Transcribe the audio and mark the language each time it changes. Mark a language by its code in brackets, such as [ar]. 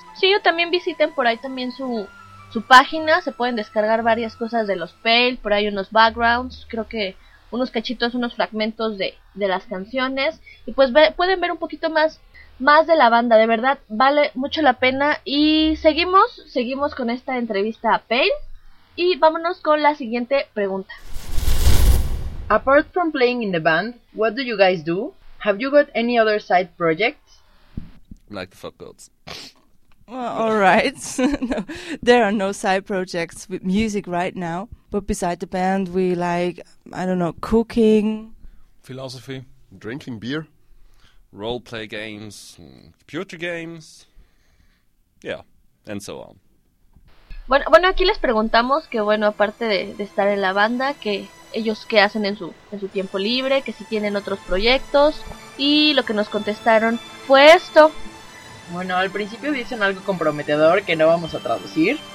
[es] Sí, yo también visiten por ahí también su página, se pueden descargar varias cosas de los Pale, por ahí unos backgrounds, creo que unos cachitos, unos fragmentos de las canciones, y pues pueden ver un poquito más de la banda, de verdad, vale mucho la pena. Y seguimos con esta entrevista a Pale y vámonos con la siguiente pregunta. [en] Apart from playing in the band, what do you guys do? Have you got any other side projects? Like the fuck gods. Well, all right. No, there are no side projects with music right now. But beside the band, we like, I don't know, cooking. Philosophy. Drinking beer. Role-play games, computer games, yeah, and so on. [es] Bueno, aquí les preguntamos que, bueno, aparte de estar en la banda, que ellos qué hacen en su tiempo libre, que si tienen otros proyectos, y lo que nos contestaron fue esto. Bueno, al principio dicen algo comprometedor que no vamos a traducir.